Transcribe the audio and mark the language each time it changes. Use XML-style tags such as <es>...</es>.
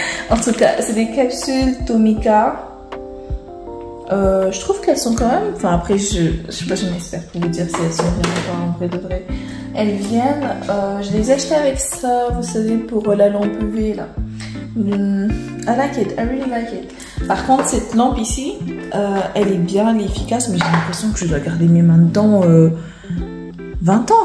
<fr>En tout cas, c'est des capsules Tomica. Je trouve qu'elles sont quand même... Enfin, après, je sais pas, je m'espère pour vous dire si elles sont vraiment pas en vrai de vrai. Elles viennent... je les ai achetées avec ça, vous savez, pour la lampe UV, là.</fr> <en>I like it, I really like it.</en> <fr>Par contre, cette lampe ici, elle est bien efficace, mais j'ai l'impression que je dois garder mes mains dedans 20 ans.</fr>